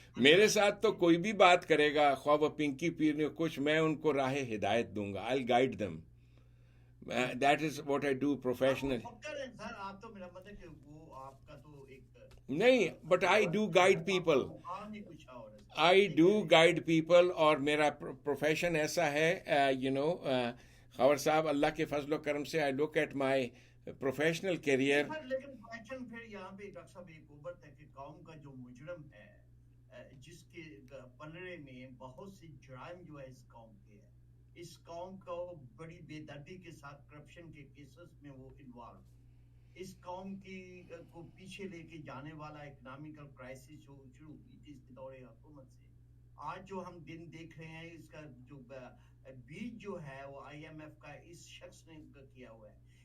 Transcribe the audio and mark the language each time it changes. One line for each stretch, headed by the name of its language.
Urdu: میرے ساتھ تو کوئی بھی بات کرے گا، خواہ وہ پنکی پیر نے کچھ، میں ان کو راہ ہدایت دوں گا.
English: I'll guide them. That is what I do professionally.
Urdu: آپ تو میرا مطلب کہ وہ آپ کا تو ایک نہیں،
English: but I do guide people. I do guide people
Urdu: اور میرا پروفیشن ایسا ہے خاور صاحب، اللہ کے فضل و کرم سے
English: I look at my professional career.
Urdu: لیکن کویشچن پھر یہاں پہ ڈاکٹر صاحب ایک اوبت ہے کہ قوم کا جو مجرم ہے، جس کے پلڑے میں بہت سی جرائم جو ہے اس قوم کے ہے، اس قوم کو بڑی بے دردی کے ساتھ کرپشن کے کیسز میں وہ انوالو، اس قوم کی کو پیچھے لے کے جانے والا اکنامیکل کرائسس جو شروع کی تھی اس کے دور حکومت سے، آج جو ہم دن دیکھ رہے ہیں، اس کا جو بیج جو ہے وہ IMF کا اس شخص نے کیا ہوا ہے.